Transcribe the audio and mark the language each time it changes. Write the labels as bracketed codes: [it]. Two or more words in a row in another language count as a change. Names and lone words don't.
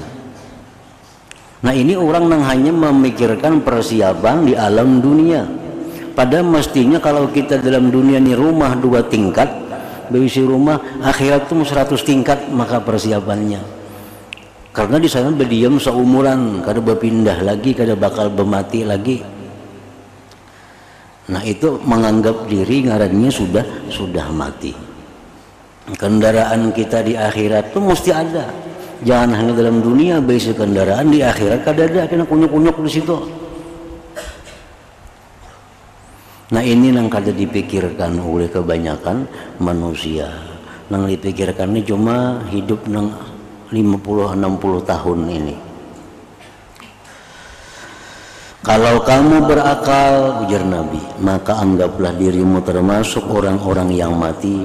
[id] Nah ini orang yang hanya memikirkan persiapan di alam dunia. Padahal mestinya kalau kita dalam dunia ini rumah 2 tingkat, berisi rumah, akhirat itu 100 tingkat maka persiapannya. Karena di sana berdiam seumuran, [bjn] kada berpindah lagi, kada bakal bermati lagi. [id] Nah itu menganggap diri ngarannya sudah mati. Kendaraan kita di akhirat itu mesti ada. Jangan hanya dalam dunia berisi kendaraan, di akhirat kada ada, [bjn] kena kunyuk-kunyuk di situ. [id] Nah ini yang kada dipikirkan oleh kebanyakan manusia. Yang dipikirkan ini cuma hidup nang 50-60 tahun ini. Kalau kamu berakal, ujar Nabi, maka anggaplah dirimu termasuk orang-orang yang mati.